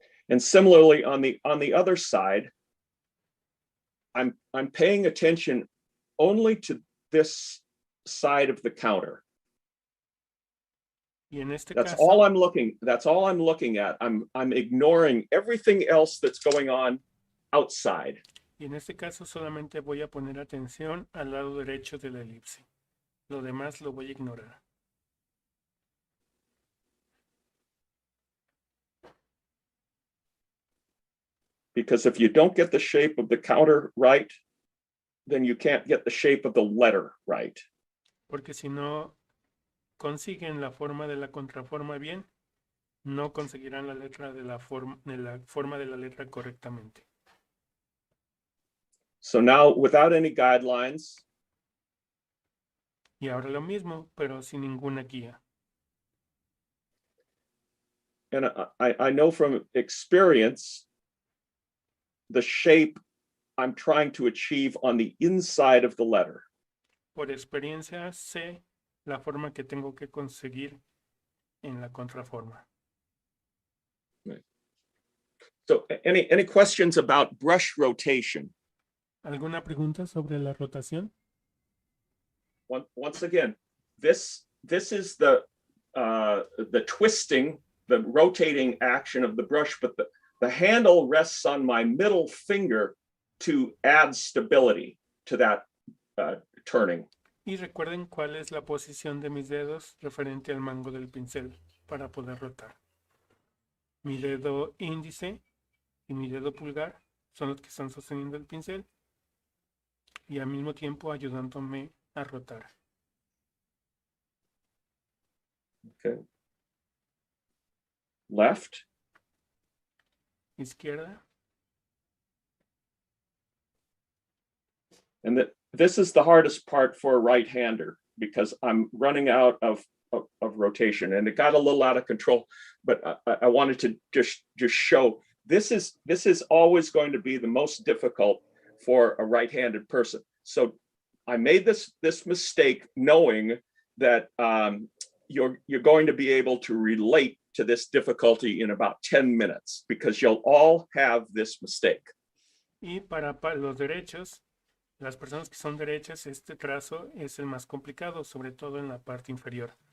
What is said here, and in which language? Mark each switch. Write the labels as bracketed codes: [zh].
[en] And similarly, on the other side, I'm paying attention only to this side of the counter. [es] Y en este [en] That's [es] caso, [en] all I'm looking at. I'm ignoring everything else that's going on outside. [es] y en este caso solamente voy a poner atención al lado derecho de la elipse. Lo demás lo voy a ignorar. [en] Because if you don't get the shape of the counter right, then you can't get the shape of the letter right. [es] Porque si no consiguen la forma de la contraforma bien, no conseguirán la letra de la forma de la letra correctamente. [en] So now, without any guidelines, [es] Y ahora lo mismo, pero sin ninguna guía. [en] and I know from experience, the shape I'm trying to achieve on the inside of the letter. [es] Por experiencia sé la forma que tengo que conseguir en la contraforma. [en] So any questions about brush rotation? [es] ¿Alguna pregunta sobre la rotación? [en] Once again, this is the twisting, the rotating action of the brush, but the handle rests on my middle finger to add stability to that turning. [es] Y recuerden cuál es la posición de mis dedos referente al mango del pincel para poder rotar. Mi dedo índice y mi dedo pulgar son los que están sosteniendo el pincel y al mismo tiempo ayudándome a rotar. [en] Okay. Left. [es] Izquierda. [en] And this is the hardest part for a right-hander because I'm running out of rotation, and it got a little out of control, but I wanted to just show this is always going to be the most difficult for a right-handed person. So I made this mistake knowing that you're going to be able to relate to this difficulty in about 10 minutes because you'll all have this mistake. [es] Y para los derechos, las personas que son derechas, este trazo es el más complicado, sobre todo en la parte inferior.